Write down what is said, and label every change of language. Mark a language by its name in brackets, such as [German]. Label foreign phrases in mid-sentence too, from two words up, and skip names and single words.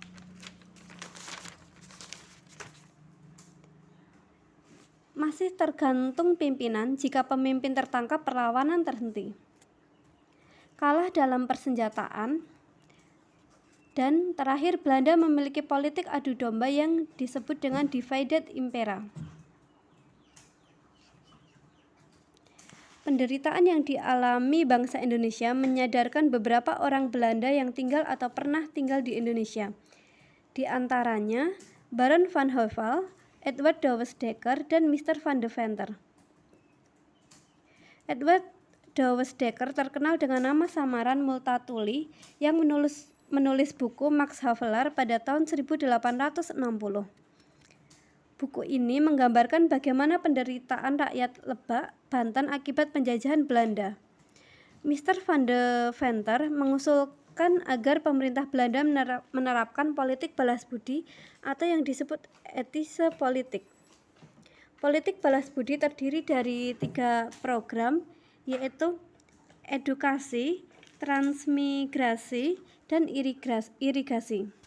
[Indonesian] masih tergantung pimpinan, jika pemimpin tertangkap perlawanan terhenti, kalah dalam persenjataan, dan terakhir Belanda memiliki politik adu domba yang disebut dengan [Latin] divided impera. [Indonesian] Penderitaan yang dialami bangsa Indonesia menyadarkan beberapa orang Belanda yang tinggal atau pernah tinggal di Indonesia. Di antaranya Baron van Heuvel, Edward Douwes Dekker, dan Mr. van de Venter. Edward Douwes Dekker terkenal dengan nama samaran Multatuli yang menulis buku Max Havelaar pada tahun 1860. Buku ini menggambarkan bagaimana penderitaan rakyat Lebak, Banten akibat penjajahan Belanda. Mr. van de Venter mengusulkan agar pemerintah Belanda menerapkan politik balas budi atau yang disebut etise politik. Politik balas budi terdiri dari 3 program, yaitu edukasi, transmigrasi, dan irigasi.